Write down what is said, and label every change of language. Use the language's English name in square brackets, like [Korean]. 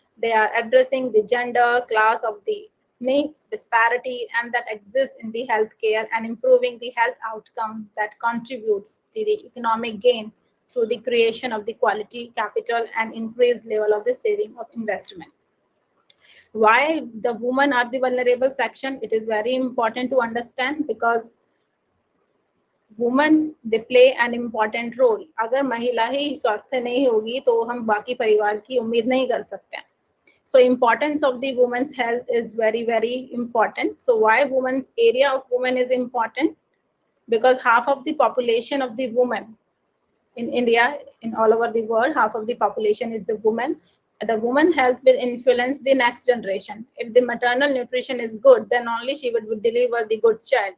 [English] They are addressing the gender, class of the need, disparity, and that exists in the healthcare and improving the health outcome that contributes to the economic gain through the creation of the quality capital and increased level of the saving of investment. Why the women are the vulnerable section? It is very important to understand because women they play an important role. [Hindi] अगर महिला ही स्वस्थ नहीं होगी तो हम बाकी परिवार की उम्मीद नहीं कर सकते हैं. [English] So importance of the women's health is very, very important. So why women's area of women is important? Because half of the population of the women in India, in all over the world, half of the population is the woman. The woman health will influence the next generation. If the maternal nutrition is good, then only she would deliver the good child.